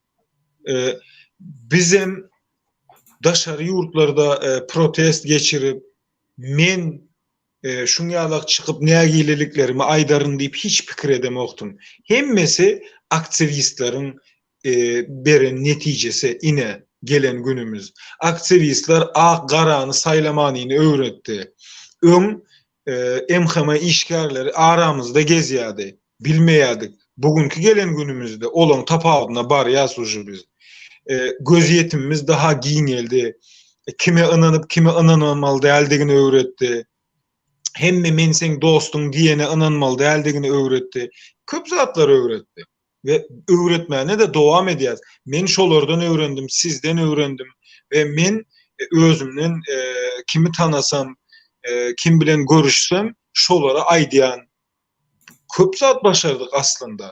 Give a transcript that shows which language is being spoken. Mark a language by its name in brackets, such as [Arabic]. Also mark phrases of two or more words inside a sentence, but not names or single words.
[Turkmen] Bizim daşary ýurtlarda protest geçirip men şuňalak çykyp nägileliklerimi aýdaryn diýip hiç pikir edemokdum. Hemmesi aktivistleriň beren netijesi ine gelen günümüz. Aktivistler ak garany saýlamanyny öwretdi. MHM işgärleri aramızda gezýärdi. Bilmeýärdik. Bugünkü gelen günümüzde olan tapagyna barýas uju biz. Göz yetimimiz daha giňeldi. Kime inanyp kime inanmaly däldigini öwretdi. Hemme men seň dostuň diýene inanmaly däldigini öwretdi. Köp zatlar öwretdi. Ve öwretmäne de dowam edýär. Men şolardan öwrendim, sizden öwrendim ve men özümden kimi tanasam, kim bilen görüşsem şolara aýdýan köp zat başardyk aslında.